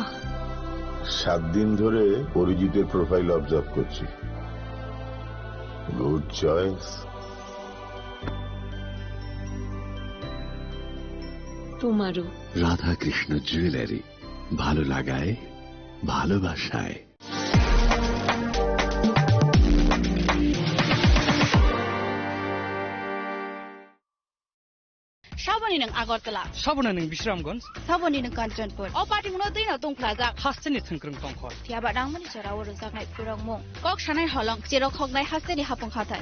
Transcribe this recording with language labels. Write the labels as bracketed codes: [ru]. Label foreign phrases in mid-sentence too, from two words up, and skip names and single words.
[bn] 7 দিন ধরে অরিজিতের প্রোফাইল অবজার্ভ করছি। গুড চয়েস। তোমারও। রাধা কৃষ্ণ জুয়েলারি, ভালো লাগায় ভালোবাসায়। [trp] Saboni nang Agartala, Sabona nang Bisramganj, Saboni nang Kanchanpur, O party mo din atong plaza, Hasteni thangkrang tongkhor. Tiaba dang mani chara oro saknai purang mo. Kok shanai holong chero khognai hasteni hapong khatai.